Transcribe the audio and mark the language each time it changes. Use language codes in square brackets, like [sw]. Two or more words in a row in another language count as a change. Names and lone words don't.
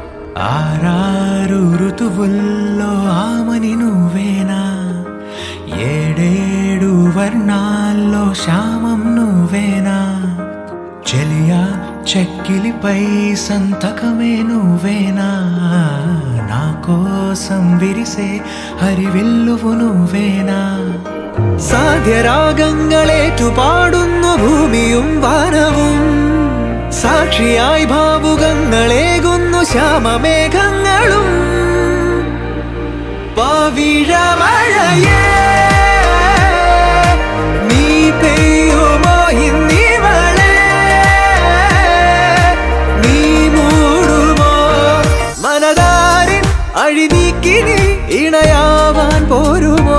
[te] ఆరారు ఋతువుల్లో ఆమని నువ్వేనా, ఏడేడు వర్ణాల్లో శ్యామం నువ్వేనా, చెలియా చెక్కిలిపై సంతకమే నువ్వేనా, నా కోసం విరిసే ഹരിവില്ലുവു నువ్వేനാ. [ml] സാധ്യരാഗങ്ങളേറ്റു പാടുന്നു ഭൂമിയും വാനവും, സാക്ഷിയായി ഭാവുകങ്ങളേകുന്നു ശ്യാമമേഘങ്ങളും. പവിഴമഴയേ നീ പെയ്യുമോ ഇന്നിവളെ, നീ മൂടുമോ മനതാരിൻ അഴിനീക്കി നീ ഇണയാവാൻ പോരുമോ.